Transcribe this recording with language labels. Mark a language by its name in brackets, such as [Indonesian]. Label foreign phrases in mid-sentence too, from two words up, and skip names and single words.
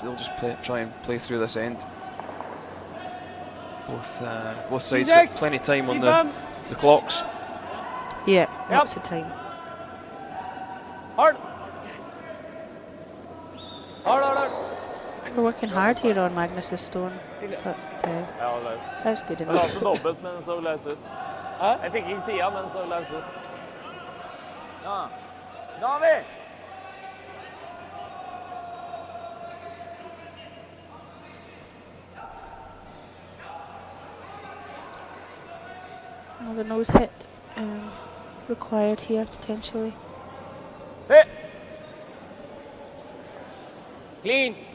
[English] They'll just try and play through this end. Both sides got plenty of time on the clocks. Yeah, lots of time. Hard! Hard! We're working hard here on Magnus's stone, but [Norwegian] Ja, løs. [English] that's good [Norwegian] Det var altså [English] enough. [Norwegian] dobbelt, men den så løs ut. Hæ? Jeg fikk ikke tida, men den så løs ut. Ja. Da har vi! [English] Another nose hit required here potentially. Hit! Clean!